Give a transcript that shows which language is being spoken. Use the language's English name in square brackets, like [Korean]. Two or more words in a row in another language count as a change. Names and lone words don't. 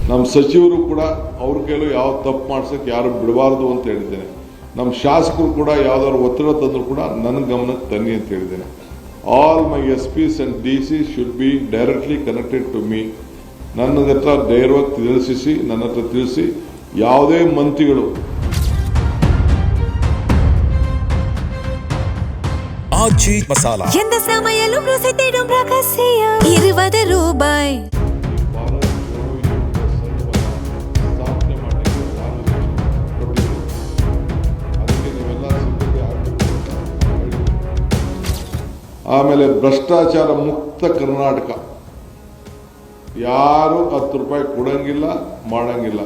[Kannada] ನಮ್ಮ ಸಚಿವರು ಕೂಡ ಅವ್ರ ಕೈಲೂ ಯಾವ ತಪ್ಪು ಮಾಡ್ಸೋಕ್ಕೆ ಯಾರು ಬಿಡಬಾರ್ದು ಅಂತ ಹೇಳಿದ್ದೇನೆ. ನಮ್ಮ ಶಾಸಕರು ಕೂಡ ಯಾವ್ದಾದ್ರು ಒತ್ತಡ ತಂದರೂ ಕೂಡ ನನ್ನ ಗಮನಕ್ಕೆ ತನ್ನಿ ಅಂತ ಹೇಳಿದ್ದೇನೆ. [English] all my SPs and DCs should be directly connected to me. [Kannada] ನನ್ನ ಹತ್ರ ಧೈರ್ಯವಾಗಿ ನನ್ನ ಹತ್ರ ತಿಳಿಸಿ ಯಾವುದೇ ಮಂತ್ರಿಗಳು [Tamil] ஆச்சி மசாலா எந்த சமையலும் ருசி தேடும் ரகசியம் ₹20 [Kannada] ಆಮೇಲೆ ಭ್ರಷ್ಟಾಚಾರ ಮುಕ್ತ ಕರ್ನಾಟಕ. ಯಾರು ₹10 ಕೊಡಂಗಿಲ್ಲ, ಮಾಡಂಗಿಲ್ಲ.